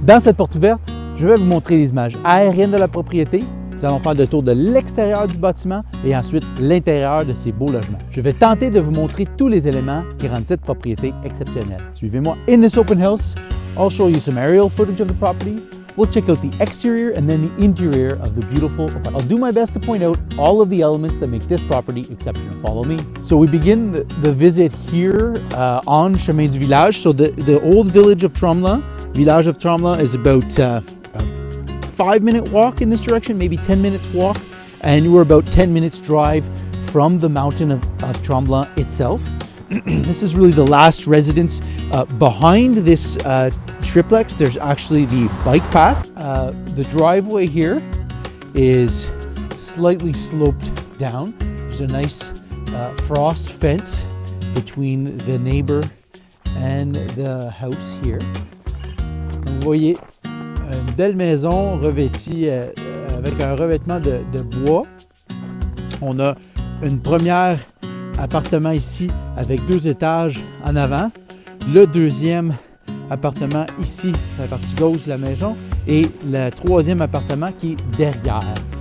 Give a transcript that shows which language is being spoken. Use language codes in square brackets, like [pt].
[fr] Dans cette porte ouverte, je vais vous montrer les images aériennes de la propriété. Nous allons faire le tour de l'extérieur du bâtiment et ensuite l'intérieur de ces beaux logements. Je vais tenter de vous montrer tous les éléments qui rendent cette propriété exceptionnelle. Suivez-moi. [en] In this open house, I'll show you some aerial footage of the property. We'll check out the exterior and then the interior of the beautiful apartment. I'll do my best to point out all of the elements that make this property exceptional. Follow me. So we begin the visit here on Chemin du Village. So the old village of Tremblant, village of Tremblant is about 5-minute walk in this direction, maybe 10 minutes walk, and we're about 10 minutes drive from the mountain of Tremblant itself. This is really the last residence. Behind this triplex, there's actually the bike path. The driveway here is slightly sloped down. There's a nice frost fence between the neighbor and the house here. [fr] Vous voyez une belle maison revêtie avec un revêtement de bois. On a une première appartement ici avec 2 étages en avant. Le deuxième appartement ici, la partie gauche de la maison, et le troisième appartement qui est derrière.